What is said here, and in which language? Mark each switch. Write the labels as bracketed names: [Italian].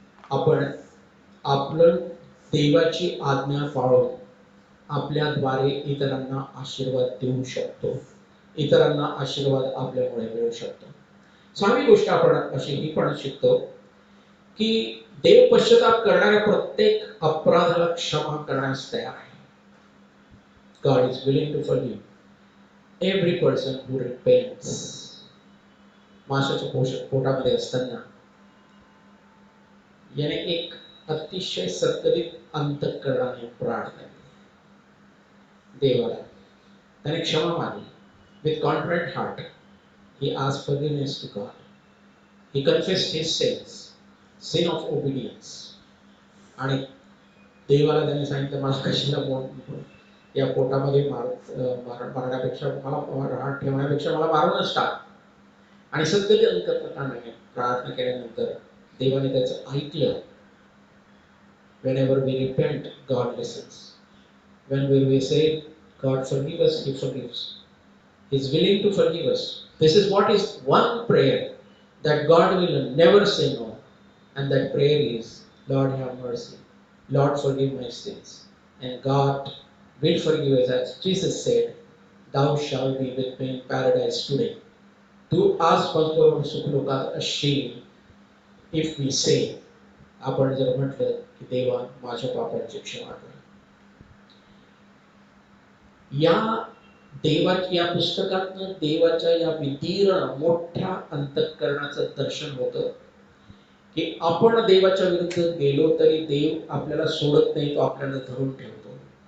[Marathi] आपण आपलं देवाची आज्ञा पाळून आपल्याद्वारे इतरांना आशीर्वाद देऊ शकतो. इतरांना आशीर्वाद आपल्यामुळे मिळू शकतो. 6वी गोष्ट आपण अशी ही पण शिकतो की देव पश्चाताप करणाऱ्या प्रत्येक अपराधाला क्षमा करण्यास तयार आहे. [English] God is willing to forgive every person who repents. [Marathi] माशाच्या पोटामध्ये असताना याने एक अतिशय सत्करित अंतःकरणाने प्रार्थना केली देवाला. त्याने क्षमा मागली. [English] With contrite heart, he asked forgiveness to God. He confessed his sins, sin of obedience. [Marathi] आणि देवाला त्याने सांगितलं, मला कशाला या पोटामध्ये मारण्यापेक्षा, मला राहत ठेवण्यापेक्षा मला मारूनच टाक. आणि सत्य अंतःकरणाने प्रार्थना केल्यानंतर देवाने त्याचं ऐकलं. [English] Whenever we repent, God listens. When we say, God forgive us, He forgives. He is willing to forgive us. This is what is one prayer that God will never say no. And that prayer is, Lord have mercy. Lord forgive my sins. And God will forgive us, as Jesus said, thou shalt be with me in paradise today. [Marathi] तू आज माझ्याबरोबर सुखलोकात असशील. [English] If we say, [Marathi] आपण जर म्हटलं की देवा माझ्या पापांची क्षमा कर. या देवाच्या या पुस्तकातनं देवाच्या या विदीर्ण मोठ्या अंतःकरणाचं दर्शन होतं की आपण देवाच्या विरुद्ध गेलो तरी देव आपल्याला सोडत नाही, तो आपल्याला धरून ठेवतो.